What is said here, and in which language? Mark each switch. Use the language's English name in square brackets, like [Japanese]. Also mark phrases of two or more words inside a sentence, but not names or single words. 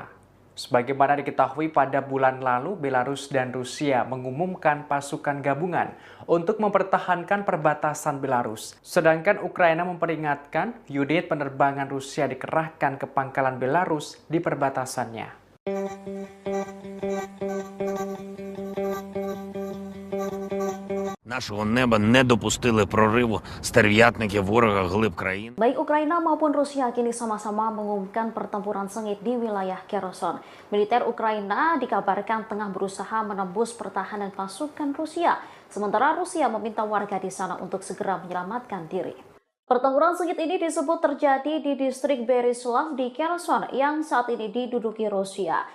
[Indonesian] Sebagaimana diketahui pada bulan lalu, Belarus dan Rusia mengumumkan pasukan gabungan untuk mempertahankan perbatasan Belarus. Sedangkan Ukraina memperingatkan unit penerbangan Rusia dikerahkan ke pangkalan Belarus di perbatasannya. [Ukrainian] Нашого неба не допустили прориву стерв'ятників ворога глиб країн. [Indonesian] Baik Ukraina maupun Rusia kini sama-sama mengumumkan pertempuran sengit di wilayah Kherson. Militer Ukraina dikabarkan tengah berusaha menembus pertahanan pasukan Rusia, sementara Rusia meminta warga di sana untuk segera menyelamatkan diri. Pertempuran sengit ini disebut terjadi di distrik Berislav di Kherson yang saat ini diduduki Rusia.